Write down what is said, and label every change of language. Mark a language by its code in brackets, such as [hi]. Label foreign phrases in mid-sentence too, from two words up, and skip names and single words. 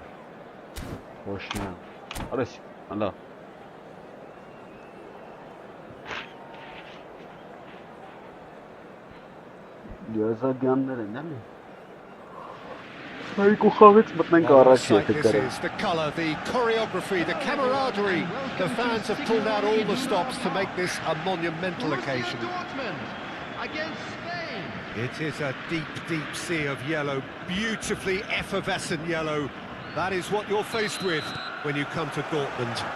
[ru] Босния. Россия. Ала. [hy] Գազագյաններ են, էլի։ Այգու խաղից մտնենք առաջ եթե կարան։ [en] The colour, the choreography, the camaraderie. The fans have pulled out all the stops to make this a monumental occasion. Against Spain. It is a deep, deep sea of yellow, beautifully effervescent yellow. That is what you're faced with when you come to Dortmund.